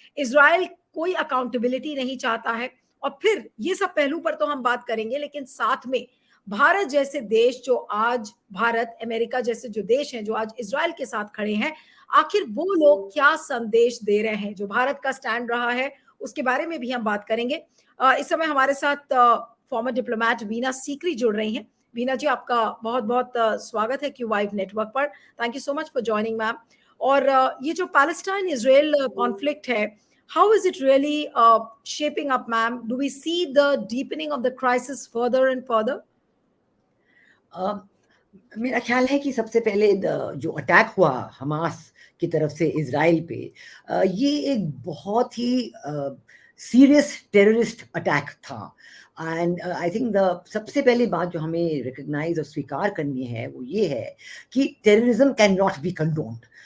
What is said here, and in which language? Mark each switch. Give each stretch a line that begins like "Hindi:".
Hindi: Israel कोई accountability नहीं चाहता है। और फिर ये सब पहलू पर तो हम बात करेंगे, लेकिन साथ में भारत जैसे देश, जो आज भारत, अमेरिका जैसे जो देश हैं, जो आज इजराइल के साथ खड़े हैं, आखिर वो लोग क्या संदेश दे रहे हैं? जो भारत का स्टैंड रहा है, उसके बारे में भी हम बात करेंगे। इस समय हमारे साथ फॉर्मर डिप्लोमैट वीना सीकरी जुड़ रही हैं। वीना जी, आपका बहुत बहुत स्वागत है क्यूवाइव नेटवर्क पर।
English: Thank you so much for joining ma'am.
Hindi: और ये जो पैलेस्टाइन इजराइल कॉन्फ्लिक्ट है,
English: how is it really shaping up, ma'am? Do we see the deepening of the crisis further and further?
Hindi: मेरा ख्याल है कि सबसे पहले जो अटैक हुआ हमास की तरफ से इजराइल पे, ये एक बहुत ही सीरियस टेररिस्ट अटैक था।
English: and I think
Hindi: सबसे पहली बात जो हमें रिकग्नाइज और स्वीकार करनी है वो ये है कि
English: Terrorism can not be condoned.